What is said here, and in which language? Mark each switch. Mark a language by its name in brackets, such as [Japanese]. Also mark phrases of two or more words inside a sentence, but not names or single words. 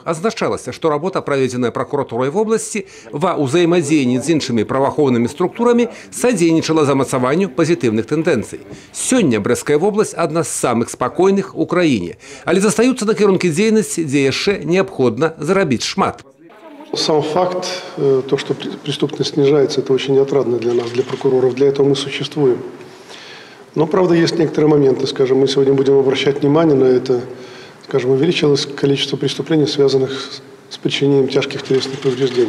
[Belarusian] Азначалася, што работа, праведзеная пракуратурай вобласці ва ўзаемадзеянні з іншымі праваахоўнымі структурамі, садзейнічала замацаванню пазітыўных тэндэнцый. Сёння Брэсцкая вобласць адна з самых спакойных у краіне, але застаюцца накірункі дзейнасці, дзе яшчэ неабходна зарабіць шмат. [Russian] Сам факт, то, что преступность снижается, это очень отрадно для нас, для прокуроров. Для этого мы существуем. Но, правда, есть некоторые моменты. Скажем, мы сегодня будем обращать внимание на это. Скажем, увеличилось количество преступлений, связанных с причинением тяжких телесных повреждений.